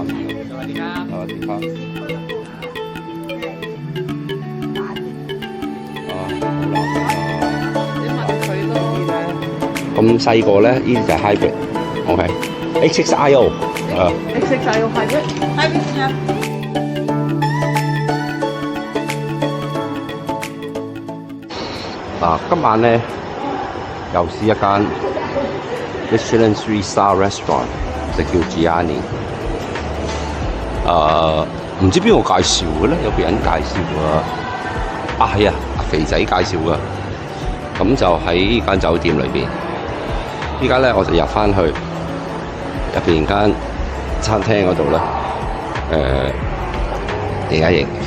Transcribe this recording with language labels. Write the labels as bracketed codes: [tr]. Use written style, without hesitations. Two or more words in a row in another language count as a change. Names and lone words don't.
[th] สวัสดีครับ。สวัสดีครับ。 [yue] 咁細個咧，呢啲就係 hybrid。OK。XXIO。 XXIO hybrid。今晚咧又試一間 [en] Michelin 3-star restaurant [yue] 就叫 Gianni， 唔知邊個介紹嘅咧？有個人介紹嘅，係啊，肥仔介紹嘅。咁就喺呢間酒店裏邊。依家咧我就入翻去入邊間餐廳嗰度咧，影一影。